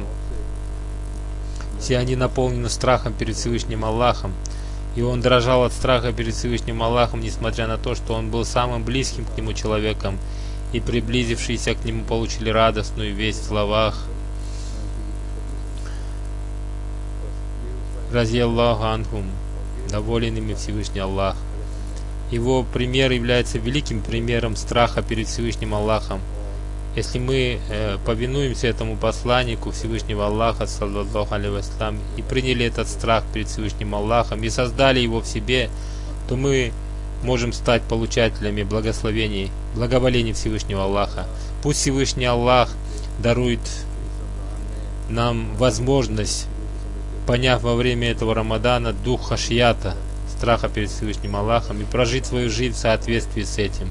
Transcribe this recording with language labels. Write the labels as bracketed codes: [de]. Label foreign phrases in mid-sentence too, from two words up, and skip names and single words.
[ru] Все они наполнены страхом перед Всевышним Аллахом, и он дрожал от страха перед Всевышним Аллахом, несмотря на то, что он был самым близким к нему человеком, и приблизившиеся к нему получили радостную весть в словах: [ar] «رضي الله عنهم», [ru] доволен ими Всевышний Аллах. Его пример является великим примером страха перед Всевышним Аллахом. Если мы повинуемся этому посланнику Всевышнего Аллаха, [ar] صلى الله عليه وسلم, [ru] и приняли этот страх перед Всевышним Аллахом и создали его в себе, то мы можем стать получателями благословений, благоволений Всевышнего Аллаха. Пусть Всевышний Аллах дарует нам возможность, поняв во время этого Рамадана дух хашията, страха перед Всевышним Аллахом, и прожить свою жизнь в соответствии с этим.